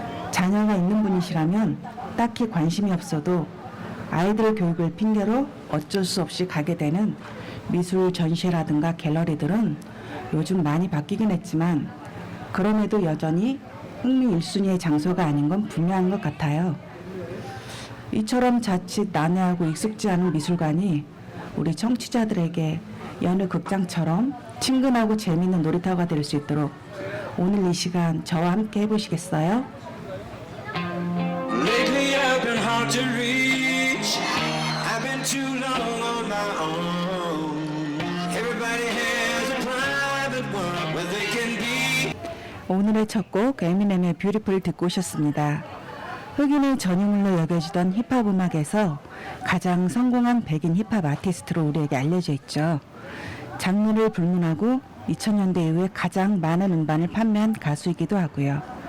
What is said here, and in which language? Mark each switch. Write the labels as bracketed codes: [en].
[ko] 자녀가 있는 분이시라면 딱히 관심이 없어도 아이들 교육을 핑계로 어쩔 수 없이 가게 되는 미술 전시회라든가 갤러리들은 요즘 많이 바뀌긴 했지만 그럼에도 여전히 흥미 1순위의 장소가 아닌 건 분명한 것 같아요. 이처럼 자칫 난해하고 익숙지 않은 미술관이 우리 청취자들에게 여느 극장처럼 친근하고 재미있는 놀이터가 될 수 있도록 오늘 이 시간 저와 함께 해보시겠어요? [en] Lately I've been hard to reach. I've been too long on my own. Everybody has a private world where they can be. [ko] 오늘의 첫 곡 에미넴의 뷰티풀 듣고 오셨습니다. 흑인의 전유물로 여겨지던 힙합 음악에서 가장 성공한 백인 힙합 아티스트로 우리에게 알려져 있죠. 장르를 불문하고 2000년대 이후에 가장 많은 음반을 판매한 가수이기도 하고요.